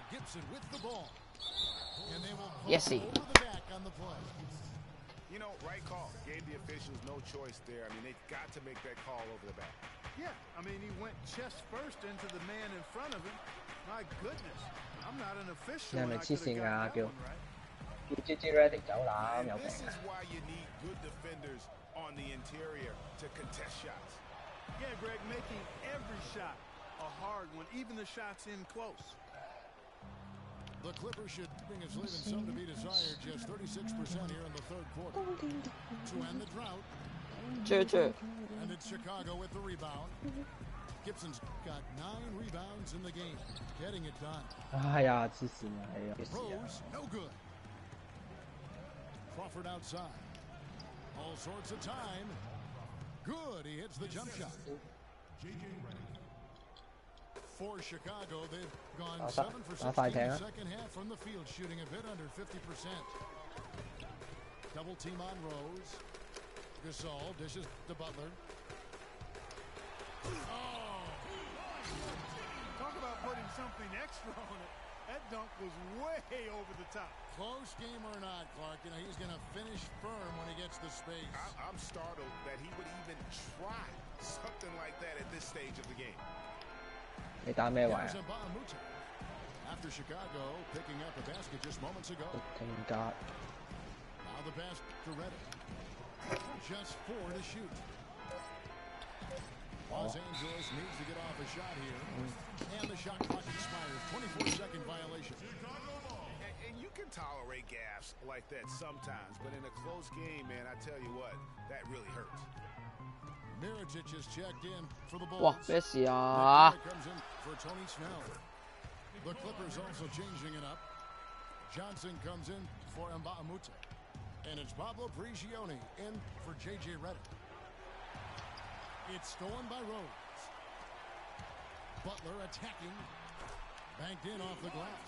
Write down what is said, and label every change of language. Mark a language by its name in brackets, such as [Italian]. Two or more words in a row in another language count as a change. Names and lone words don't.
[English] Gibson with the ball. And they will pull over the back on the play. You know, right call. Gave the officials no choice there. I mean, they've got to make that call over the back. Yeah, I mean, he went chest first into the man in front of him. My goodness, I'm not an official. [Cantonese] 你係咪黐線㗎？叫 JJ Redick 走啦，有病 [English] This 啊！ is why you need good defenders on the interior to contest shots. Yeah, Greg, making every shot a hard one, even the shots in close. The Clippers should bring its lead in some to be desired. Just 36% here in the third quarter. To end the drought. And it's Chicago with the rebound. Gibson's got 9 rebounds in the game. Getting it done. [Cantonese] 哎呀，黐線啊！係啊， [English] Rose, no good. Crawford outside. All sorts of time. Good. He hits the jump shot. For Chicago, they've gone 7 for 16 in the second half from the field, shooting a bit under 50%. Double team on Rose. Gasol dishes to Butler. Oh! Talk about putting something extra on it. That dunk was way over the top. Close game or not, Clark, you know, he's going to finish firm when he gets the space. I'm startled that he would even try something like that at this stage of the game. [Cantonese] 你打咩位啊？ [English] After Chicago picking up a basket just moments ago. Now the pass to Redick. Just 4 to shoot. Los Angeles needs to get off a shot here. And the shot clock expires. 24-second violation. And you can tolerate gaffes like that sometimes, but in a close game, man, I tell you what, that really hurts. Mirotic is checked in for the Bulls. [Cantonese] 哇，咩事啊？ [English] Comes in for Tony Snell. The Clippers also changing it up. Johnson comes in for Mbamute. And it's Pablo Prigioni in for J.J. Redick. It's stolen by Rose. Butler attacking. Banked in off the glass.